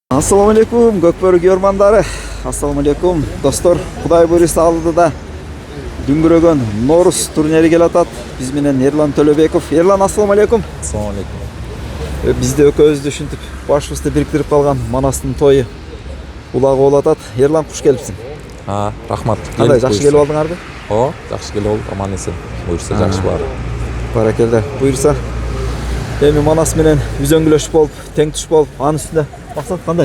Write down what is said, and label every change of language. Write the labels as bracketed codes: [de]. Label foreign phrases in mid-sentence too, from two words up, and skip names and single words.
[ar] السلام عليكم [ky] Gökbörü görmandары. [ar] السلام عليكم [ky] dostlar. Kuday buyursa aldıda Дүңгүрөгөн Noruz turneri келатат. Биз менен Ерлан Төлөбеков. Ерлан, [ar] السلام عليكم. السلام عليكم. [ky] Бизде экөөбүздү ушинтип башыбызды бириктирип калган Манастын тою улагы болуп атат. Ерлан, куш келипсиң. Рахмат. Кандай, жакшы келип алдыңарбы? Жакшы келип алдык, аман эсен. Буйрса жакшы бар. Баракелде. Буйрса эми Манас менен үзөңгүлөшүп болуп, тең туш болуп, анын үстүндө максат кандай?